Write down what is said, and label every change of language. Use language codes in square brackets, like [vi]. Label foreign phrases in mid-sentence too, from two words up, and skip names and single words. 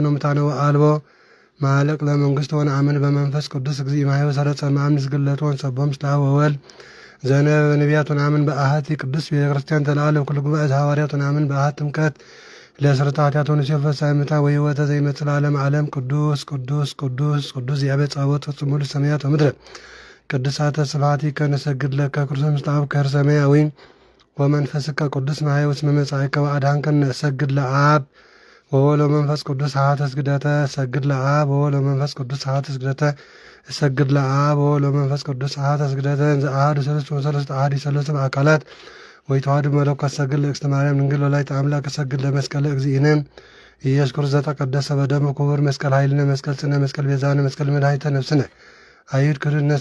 [gez] ወሙታነ ወአልቦ ማለቅ ለመንግሥት ወነአምን በመንፈስ ቅዱስ እግዚእ ማሕየው ሰረጸ ማምንስ ግለቶ ወንሰቦ ምስለ አብ ወወልድ ዘነበ ነቢያት ወነአምን በአሐቲ ቅዱስ ቤተ ክርስቲያን ተለዓለ ኩሉ ጉባኤ ሐዋርያት ወነአምን በአሐቲ ጥምቀት ለስርዓተ ኃጢአት ወንሴፍ ፈሳይምታ ወሕይወተ ዘይመጽእ ለዓለመ ዓለም ቅዱስ ቅዱስ ቅዱስ ቅዱስ እግዚአብሔር ጸባኦት ፍጹም ሙሉ ሰማያት ወምድር ቅዱሳተ ስብሐቲከ ነሰግድ ለከ ክርስቶስ ምስለ አብ ከርሰ ሰማያዊ ወመንፈስከ ቅዱስ ማሕየው እስመ መጻእከ ወአድኃንከነ ነሰግድ ለአብ ወወልድ ወመንፈስ ቅዱስ ሀተ ስግደተ ሰግድ ለአብ ወወልድ ወመንፈስ ቅዱስ ሀተ ስግደተ ሰግድ ለአብ ወወልድ ወመንፈስ ቅዱስ ሀተ ስግደተ ዘአሐዱ ሰለስቱ ወሰለስቱ አሐዱ ሰለስቱ አካላት ወይተዋሕዱ መለኮት ሰግድ ለእግዝእትነ ማርያም ድንግል ወላዲተ አምላክ ሰግድ ለመስቀለ እግዚእነ ኢየሱስ ክርስቶስ ዘተቀደሰ በደሙ ክቡር መስቀል ኃይልነ መስቀል ጽነ መስቀል ቤዛነ መስቀል መድኃኒተ ነፍስነ አይሁድ ክህድነት